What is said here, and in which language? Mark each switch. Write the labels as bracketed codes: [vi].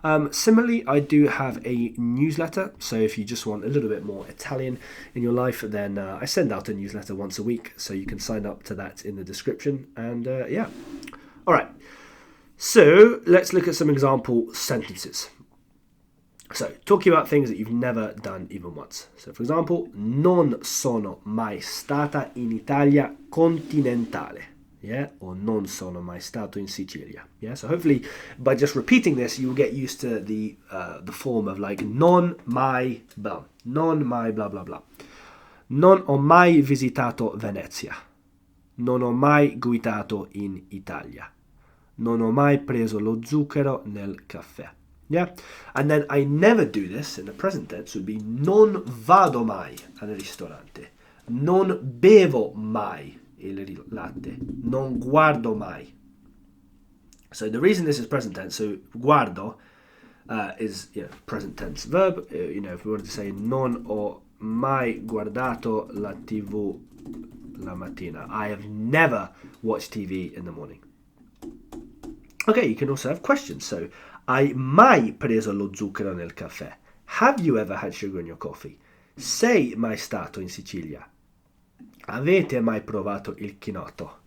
[en] Similarly, I do have a newsletter. So if you just want a little bit more Italian in your life, then I send out a newsletter once a week. So you can sign up to that in the description. And yeah, all right. So let's look at some example sentences. So, talking about things that you've never done even once. So, for example, [it] non sono mai stata in Italia continentale. [en] Yeah, or [it] non sono mai stato in Sicilia. [en] Yeah, so hopefully by just repeating this, you will get used to the form of like non mai blah, non mai blah blah blah. [it] Non ho mai visitato Venezia. Non ho mai guidato in Italia. Non ho mai preso lo zucchero nel caffè. [en] Yeah? And then I never do this in the present tense would be [it] non vado mai al ristorante. Non bevo mai il latte. Non guardo mai. [en] So the reason this is present tense, so guardo is present tense verb. If we wanted to say [it] non ho mai guardato la TV la mattina. [en] I have never watched TV in the morning. Okay, you can also have questions. [it] So, hai mai preso lo zucchero nel caffè? [en] Have you ever had sugar in your coffee? [it] Sei mai stato in Sicilia? Avete mai provato il chinotto?